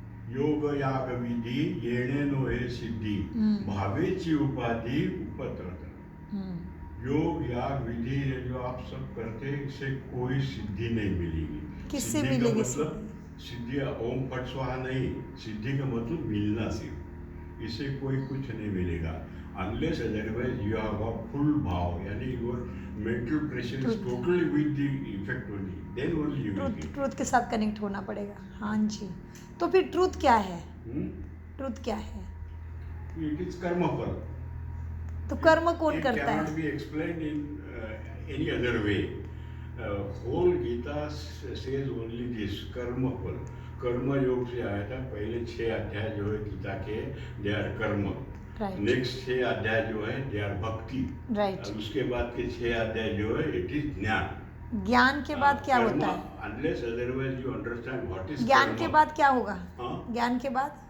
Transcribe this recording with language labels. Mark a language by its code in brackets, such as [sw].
[mr] योग याग विधी येणे नोहे सिद्धी भावेची उपाधि उपत्रत। [hi] योग याग विधि जो आप सब करते, इससे कोई सिद्धि नहीं मिलेगी। किससे मिलेगी? मतलब सिद्धि ओम फट स्वाहा नहीं, सिद्धि का मतलब मिलना सिर्फ, इससे कोई कुछ नहीं मिलेगा। [en] Unless otherwise you have a full भाव, यानी your mental pressure is totally with the effect only, then only you will get. [hi] Truth के साथ कनेक्ट होना पड़ेगा। हाँ जी। तो फिर ट्रूथ क्या है? ट्रूथ क्या है? [en] It is karmaphal. [hi] तो कर्म कौन करता है? [en] It cannot be explained in any other way. Whole Gita says only this, karma phal. [hi] कर्म योग से आया था। पहले 6 अध्याय जो है गीता के, [en] they are [hi] कर्म। नेक्स्ट 6 अध्याय जो है दे आर भक्ति। और उसके बाद के 6 अध्याय जो है [en] it is [hi] ज्ञान। ज्ञान के बाद क्या होता है? [en] unless otherwise you understand what is [hi] ज्ञान के बाद क्या होगा? ज्ञान के बाद